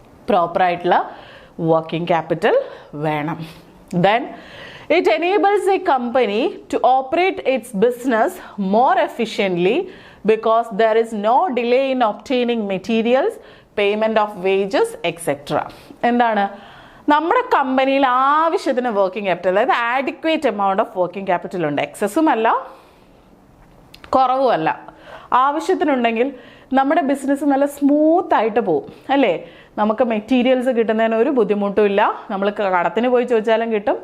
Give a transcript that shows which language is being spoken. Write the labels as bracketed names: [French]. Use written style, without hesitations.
[Malayalam] പ്രോപ്പറായിട്ടുള്ള working capital വേണം. [English] Then it enables a company to operate its business more efficiently because there is no delay in obtaining materials, payment of wages, etc. [Malayalam] എന്താണ്? നമ്മുടെ കമ്പനിയിൽ ആവശ്യത്തിന് working capital, അതായത് [English] adequate amount of working capital [Malayalam] ഉണ്ട്. എക്സസും അല്ല കുറവുമല്ല, ആവശ്യത്തിനുണ്ടെങ്കിൽ നമ്മുടെ business നല്ല സ്മൂത്തായിട്ട് പോകും അല്ലേ? നമുക്ക് മെറ്റീരിയൽസ് കിട്ടുന്നതിന് ഒരു ബുദ്ധിമുട്ടുമില്ല. നമ്മൾ കടത്തിന് പോയി ചോദിച്ചാലും കിട്ടും.